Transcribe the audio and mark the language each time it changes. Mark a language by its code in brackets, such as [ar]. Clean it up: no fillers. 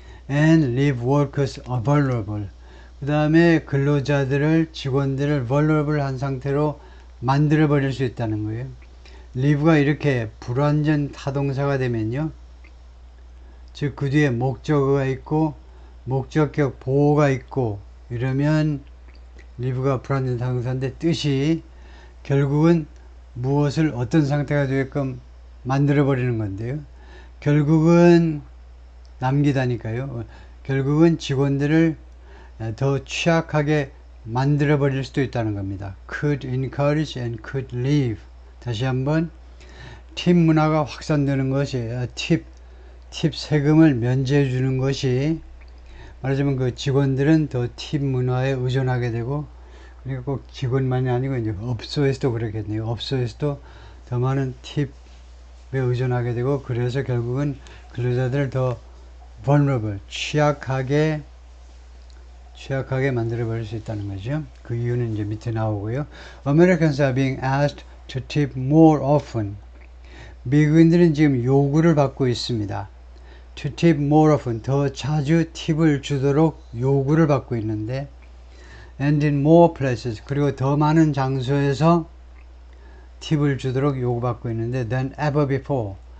[en] And leave workers vulnerable. [ko] 그 다음에 근로자들을, 직원들을 vulnerable 한 상태로 만들어 버릴 수 있다는 거예요. leave가 이렇게 불완전 타동사가 되면요, 즉 그 뒤에 목적어가 있고 목적격 보호가 있고 이러면 leave가 불완전 타동사인데 뜻이 결국은 무엇을 어떤 상태가 되게끔 만들어 버리는 건데요. 결국은 남기다니까요. 결국은 직원들을 더 취약하게 만들어 버릴 수도 있다는 겁니다. [en] could encourage and could leave. [ko] 다시 한번, 팁 문화가 확산되는 것이, 팁 세금을 면제해 주는 것이, 말하자면 그 직원들은 더 팁 문화에 의존하게 되고, 그리고 꼭 직원만이 아니고 이제 업소에서도 그렇겠네요. 업소에서도 더 많은 팁에 의존하게 되고, 그래서 결국은 근로자들을 더 vulnerable, 취약하게 만들어 버릴 수 있다는 거죠. 그 이유는 이제 밑에 나오고요. [en] Americans are being asked to tip more often. [ko] 미국인들은 지금 요구를 받고 있습니다. [en] To tip more often, [ko] 더 자주 팁을 주도록 요구를 받고 있는데, [en] and in more places, [ko] 그리고 더 많은 장소에서 팁을 주도록 요구받고 있는데, [en] than ever before,